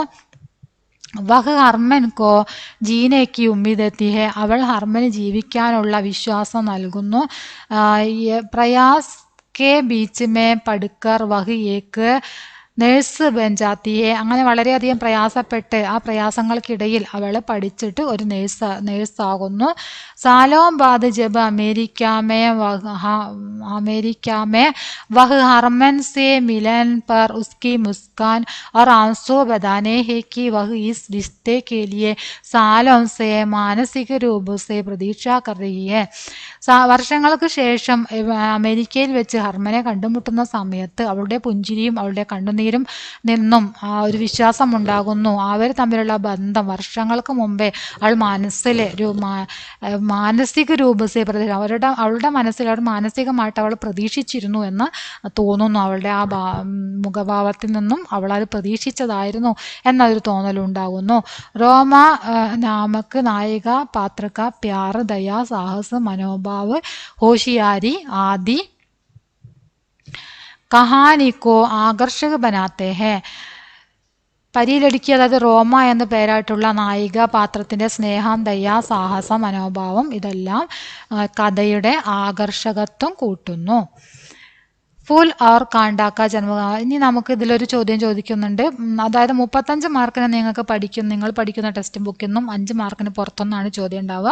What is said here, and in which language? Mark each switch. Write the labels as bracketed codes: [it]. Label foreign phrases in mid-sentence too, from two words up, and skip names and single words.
[hi] वह हरमन को जीने की उम्मीद देती है, [ml] അവൾ ഹർമന് ജീവിക്കാനുള്ള വിശ്വാസം നൽകുന്നു. [hi] प्रयास के बीच में पढ़कर वह एक नर्स बन जाती है, [ml] അങ്ങനെ വളരെയധികം പ്രയാസപ്പെട്ട് ആ പ്രയാസങ്ങൾക്കിടയിൽ അവൾ പഠിച്ചിട്ട് ഒരു നേഴ്സാകുന്നു. [hi] सालों बाद जब अमेरिका में वह हरमन से मिलन पर उसकी मुस्कान और आंसू बताने हैं कि वह इस रिश्ते के लिए सालों से मानसिक रूप से प्रतीक्षा कर रही है. [ml] വർഷങ്ങൾക്ക് ശേഷം അമേരിക്കയിൽ വെച്ച് ഹർമനെ കണ്ടുമുട്ടുന്ന സമയത്ത് അവളുടെ പുഞ്ചിരിയും അവളുടെ കണ്ണുനീരും നിന്നും ആ ഒരു വിശ്വാസം ഉണ്ടാകുന്നു. അവർ തമ്മിലുള്ള ബന്ധം വർഷങ്ങൾക്ക് മുമ്പേ അവൾ മനസ്സിൽ [hi] मानसिक रूप से [ml] അവളുടെ മനസ്സിൽ അവർ മാനസികമായിട്ട് അവൾ പ്രതീക്ഷിച്ചിരുന്നു എന്ന് തോന്നുന്നു. അവളുടെ ആ മുഖഭാവത്തിൽ നിന്നും അവൾ അത് പ്രതീക്ഷിച്ചതായിരുന്നു എന്നൊരു തോന്നലുണ്ടാകുന്നു. [hi] रोमा नामक नायिका पात्र का प्यार दया साहस मनोभाव होशियारी आदि कहानी को आकर्षक बनाते हैं. [ml] പരിലടുക്കി, അതായത് റോമ എന്ന പേരായിട്ടുള്ള നായിക പാത്രത്തിൻ്റെ സ്നേഹം, ദയ, സാഹസം, മനോഭാവം ഇതെല്ലാം കഥയുടെ ആകർഷകത്വം കൂട്ടുന്നു. [hi] फूल और कांटों का जन्म. [ml] ഇനി നമുക്ക് ഇതിലൊരു ചോദ്യം ചോദിക്കുന്നുണ്ട്. അതായത് 35 മാർക്കിന് നിങ്ങൾ പഠിക്കുന്ന ടെക്സ്റ്റ് ബുക്കിൽ നിന്നും 5 മാർക്കിന് പുറത്തുനിന്നാണ് ചോദ്യം ഉണ്ടാവുക.